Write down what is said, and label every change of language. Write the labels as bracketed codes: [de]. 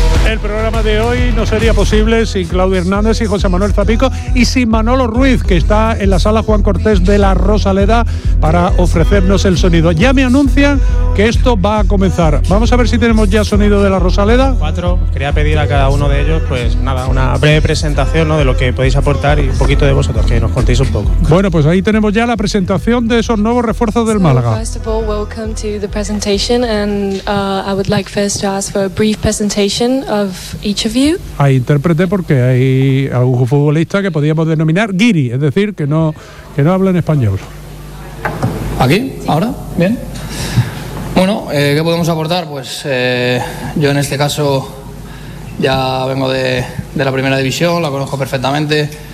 [es] El programa de hoy no sería posible sin Claudio Hernández y José Manuel Zapico y sin Manolo Ruiz, que está en la sala Juan Cortés de la Rosaleda para ofrecernos el sonido. Ya me anuncian que esto va a comenzar. Vamos a ver si tenemos ya sonido de la Rosaleda. Cuatro. Quería pedir a cada uno de ellos, pues nada, una breve presentación, ¿no?, de lo que podéis aportar y un poquito de vosotros, que nos contéis un poco. Bueno, pues ahí tenemos ya la presentación de esos nuevos refuerzos del Málaga. [en] First of all, welcome to the presentation, and I would like first to ask for a brief presentation of each of you. [es] Hay intérprete porque hay algún futbolista que podríamos denominar guiri, es decir, que no habla en español. ¿Aquí? ¿Ahora? ¿Bien? Bueno, ¿qué podemos aportar? Pues yo en este caso ya vengo de la primera división, la conozco perfectamente.